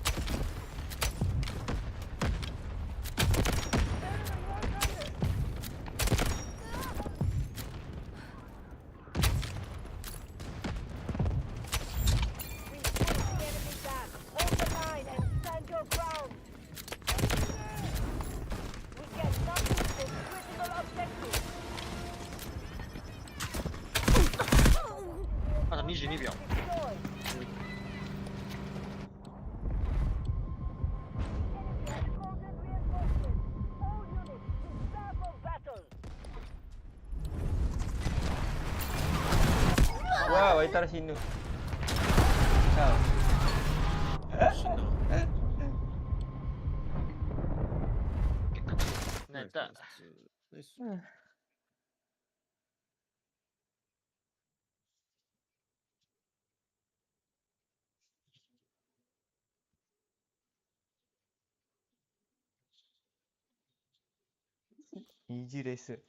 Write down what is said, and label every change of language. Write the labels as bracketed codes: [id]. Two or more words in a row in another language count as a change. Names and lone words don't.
[en] We push the enemy back. Hold the line and stand your ground. We cannot lose this critical objective. [ja] あと22秒。 [en] Deployed. [ms] Wah, wah, taruh sini. Kau. [ja] 死んだ。泣いた。ナイス。イージーレース。